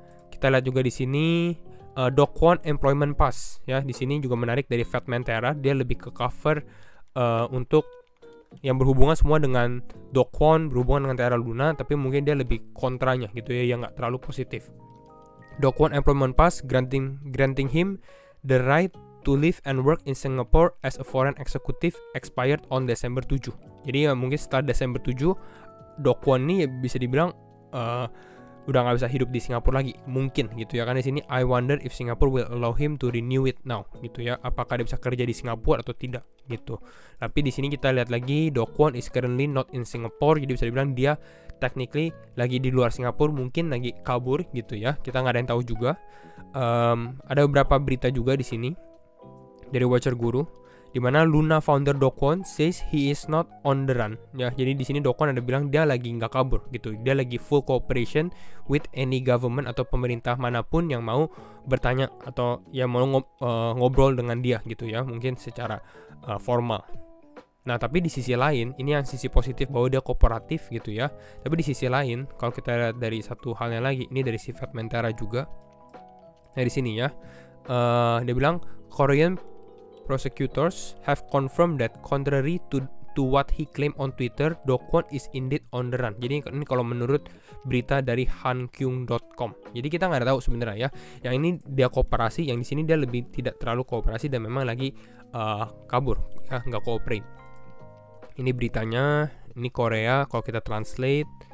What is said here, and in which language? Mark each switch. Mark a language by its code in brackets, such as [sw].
[id] Kita lihat juga di sini Do Kwon Employment Pass ya, di sini juga menarik dari Fatman Terra, dia lebih ke cover untuk yang berhubungan semua dengan Do Kwon, berhubungan dengan Terra Luna, tapi mungkin dia lebih kontranya gitu ya, yang nggak terlalu positif. [en] Do Kwon Employment Pass granting him the right to live and work in Singapore as a foreign executive expired on Desember 7. [id] Jadi ya mungkin setelah Desember 7 Do Kwon ini ya bisa dibilang udah nggak bisa hidup di Singapura lagi mungkin gitu ya, kan di sini [en] I wonder if Singapore will allow him to renew it now [id] gitu ya, apakah dia bisa kerja di Singapura atau tidak gitu. Tapi di sini kita lihat lagi [en] Do Kwon is currently not in Singapore, [id] jadi bisa dibilang dia technically lagi di luar Singapura, mungkin lagi kabur gitu ya, kita nggak ada yang tahu juga. Ada beberapa berita juga di sini dari Watcher Guru. [en] Dimana Luna founder Do Kwon says he is not on the run. [id] Ya, jadi di sini Do Kwon ada bilang dia lagi nggak kabur gitu. Dia lagi [en] full cooperation with any government [id] atau pemerintah manapun yang mau bertanya atau yang mau ngobrol dengan dia gitu ya, mungkin secara formal. Nah, tapi di sisi lain, ini yang sisi positif bahwa dia kooperatif gitu ya. Tapi di sisi lain, kalau kita lihat dari satu halnya lagi, ini dari sifat Mentera juga. Nah, di sini ya, dia bilang [en] Korean prosecutors have confirmed that contrary to what he claimed on Twitter, Do Kwon is indeed on the run. [id] Jadi ini kalau menurut berita dari hankyung.com. Jadi kita nggak tahu sebenarnya ya. Yang ini dia kooperasi, yang di sini dia lebih tidak terlalu kooperasi dan memang lagi kabur, ya nggak cooperate. Ini beritanya, ini Korea kalau kita translate.